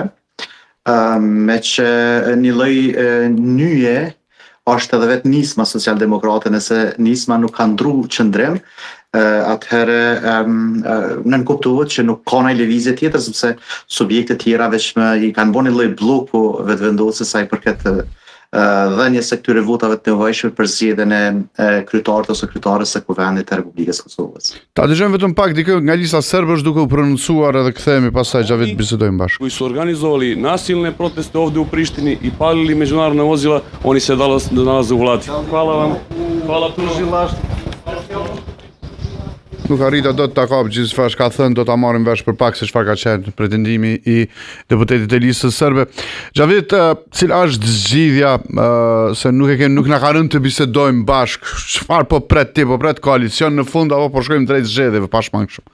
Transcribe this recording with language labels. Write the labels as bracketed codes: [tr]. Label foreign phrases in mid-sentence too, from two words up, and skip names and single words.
[sq] Me që një lloj nyje është edhe vetë nisma socialdemokrate, nëse nisma nuk ka ndru qëndrim, atëherë nënkuptohet që nuk ka ndonjë lëvizje tjetër, sepse subjekte tjera veç i kanë bërë një lloj bloku vetëvendosur sa i përket dhënies së këtyre votave të nevojshme për zgjedhjen e kryetarit ose kryetares së Kuvendit të Republikës Kosovës. Ta dëgjojmë vetëm pak dikë nga lista serbësh duke u prononcuar edhe kthehemi pastaj Xhavit bisedojmë bashkë. [sr] Koji su organizovali nasilne proteste ovdje u Prištini i palili međunarodna vozila, oni se nalaze u vladi. Hvala vam. Hvala tužilaštvu. [sq] Nuk arrita do të ta kap gjithë çfarë ka thënë, do ta marrim vesh për pak se çfarë ka qenë pretendimi i deputetit e listës serbe. Xhavit, cila është zgjidhja se nuk na ka rënë të bisedojmë bashkë, çfarë po pret ti, po pret koalicion në fund apo po shkojmë drejt zgjedhjeve pa shmang kështu?